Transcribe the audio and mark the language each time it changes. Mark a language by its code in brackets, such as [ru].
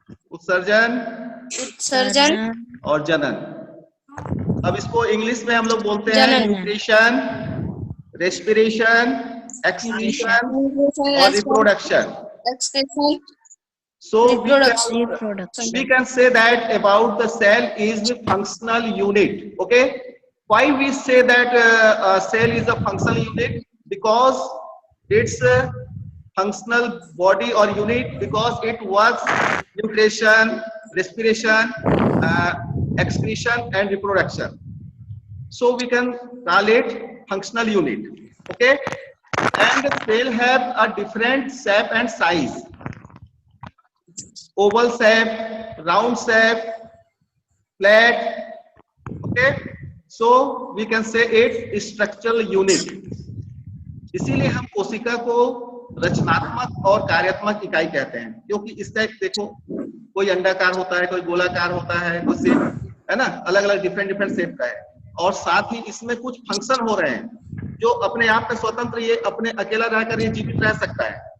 [hi] उत्सर्जन उत्सर्जन और जनन। अब इसको इंग्लिश में हम लोग बोलते हैं जनन। [en] Nutrition, respiration, excretion और reproduction. Excretion So reproduction we can say that about the cell is the functional unit. Okay, why we say that a cell is a functional unit? Because it's a functional body or unit, because it works nutrition, respiration, excretion and reproduction. So we can call it functional unit. Okay, and the cell have a different shape and size. Oval shape, round shape, flat. Okay, so we can say it's structural unit. [hi] इसीलिए हम कोशिका को रचनात्मक और कार्यात्मक इकाई कहते हैं, क्योंकि इसका देखो कोई अंडाकार होता है, कोई गोलाकार होता है, कोई शेप है ना, अलग अलग डिफरेंट शेप का है, और साथ ही इसमें कुछ फंक्शन हो रहे हैं जो अपने आप में स्वतंत्र ये अपने अकेला रहकर ये जीवित रह सकता है।